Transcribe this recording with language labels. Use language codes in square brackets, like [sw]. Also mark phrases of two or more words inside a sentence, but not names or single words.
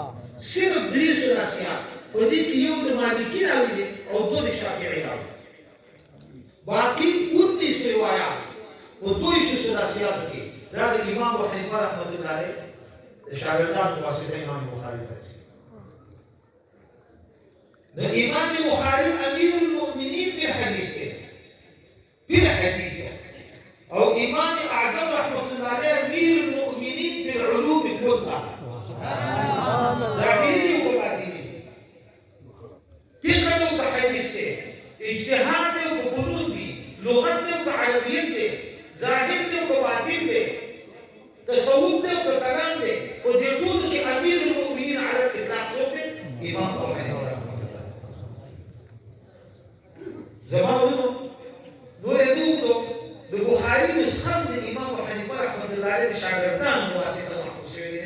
[ps] صرف 3 ثلاثیات په دې کې یو د مالکی راوي دي او 2 د شافعي راوي، باقي 19 روایات په دوی ثلاثیاتو کې دا د امام ابو حنیفه [ar] رحمۃ اللہ علیہ [ps] د شاګردانو واسطه امام بخاری ته رسېږي. د امام بخاری [ar] امیر المؤمنین [ps] په حدیث کې او امام اعظم [ar] رحمة الله علیه امیر المؤمنین [ps] په [ar] علوم كلها [fa] ظاهری و باطنی، [ps] فقه او حدیث کې اجتهاد او قانون دي، لغت او عربیت دي، ظاهر او باطن دي، تصوف او کلام دي، او د ټول کې [ar] امیر المؤمنین علی الاطلاق [ps] څوک دی؟ امام ابو حنیفه. زمانو نور دوغو د بخاری نسخه د امام ابو حنیفه [ar] رحمۃ اللہ علیہ [ps] شاګردان واسطه محفوظ شوی دی.